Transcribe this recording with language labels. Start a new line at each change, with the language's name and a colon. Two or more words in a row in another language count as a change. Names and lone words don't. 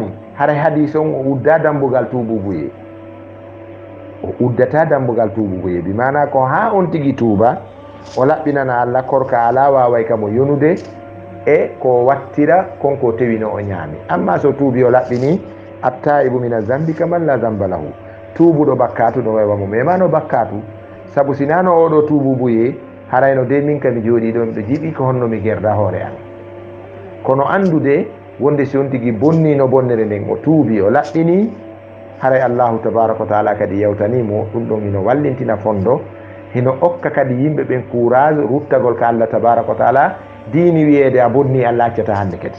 Fula: haray hadis on o udda dambugal tuububuye o uddata dambugal tuububuye bi mana ko ha on tigui tuuba o laɓɓinana Allah korka ala waway kamo yonude e ko wattira konko tewino o ñaami. amma so tuubi o laɓɓini
Arabic: التائب من الذنب كمن لا ذنب له
Fula: tuubuɗo bakkatu no waywa mo memano bakkatu saabu sinano oɗo tuububuye harayno de min kami jooɗi ɗo miɗo jiiɓi ko honno mi gerda hoore am kono andude wonde si on tigui bonnino bonnere nden o tuubi o laɓɓini haray
Arabic: الله تبارك وتعالى
Fula: kadi yewtanimo ɗum ɗon hino wallintina fondo hino okka kadi yimɓe ɓen courage ruttagol ka
Arabic: الله تبارك وتعالى
Fula: diini wiyede a bonni Allah accata hande kadi.